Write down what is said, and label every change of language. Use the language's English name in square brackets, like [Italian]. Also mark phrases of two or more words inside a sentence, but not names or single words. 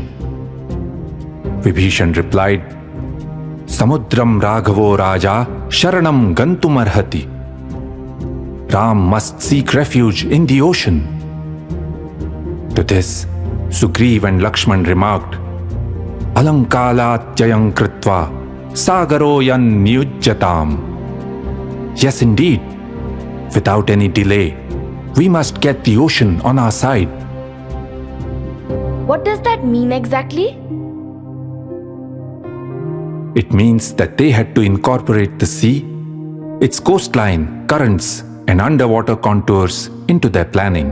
[English] Vibhishan replied, [Sanskrit] "समुद्रं राघवो राजा शरणं गन्तुमर्हति. [English] Ram must seek refuge in the ocean." To this, Sugriv and Lakshman remarked, [Sanskrit] "अलं कालात्ययं कृत्वा सागरोऽयं नियुज्यताम्." [English] Yes, indeed. Without any delay, we must get the ocean on our side. What does that mean exactly? It means that they had to incorporate the sea, its coastline, currents, and underwater contours into their planning.